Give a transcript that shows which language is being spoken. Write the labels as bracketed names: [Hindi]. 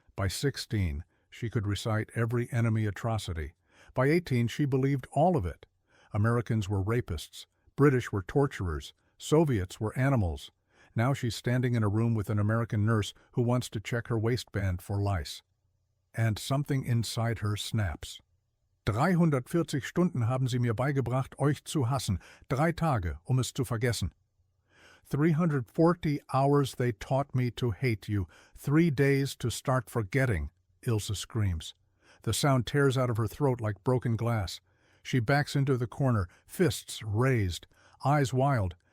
[English] By 16, she could recite every enemy atrocity. By 18, she believed all of it. Americans were rapists. British were torturers. Soviets were animals. Now she's standing in a room with an American nurse who wants to check her waistband for lice. And something inside her snaps. [German] 340 Stunden haben sie mir beigebracht, euch zu hassen. 3 Tage, es zu vergessen. [English] 340 hours they taught me to hate you. 3 days to start forgetting, Ilsa screams. The sound tears out of her throat like broken glass. She backs into the corner, fists raised, eyes wild.